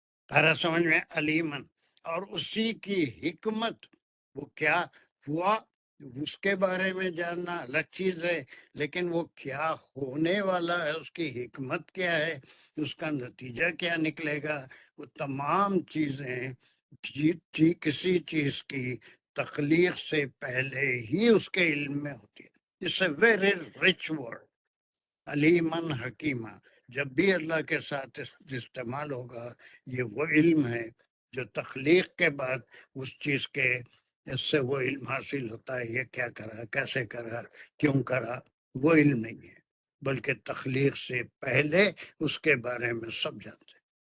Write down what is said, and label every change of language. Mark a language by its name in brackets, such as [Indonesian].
[Urdu] آرا سمجھ میں, علیمن. اور اسی کی حکمت, وہ کیا ہوا اس کے بارے میں جاننا الگ چیز ہے, لیکن وہ کیا ہونے والا ہے, اس کی حکمت کیا ہے, اس کا نتیجہ کیا نکلے گا, وہ تمام چیزیں کسی چیز کی تخلیق سے پہلے ہی اس کے علم میں ہوتی ہے. [English] It's a very rich word, علیمن حکیمہ. [Urdu] جب بھی اللہ کے ساتھ استعمال ہوگا, یہ وہ علم ہے جو تخلیق کے بعد اس چیز کے اس سے وہ علم حاصل ہوتا ہے. یہ کیا کرا, کیسے کرا, کیوں کرا, وہ علم نہیں ہے, بلکہ تخلیق سے پہلے اس کے بارے میں سب جانتے ہیں.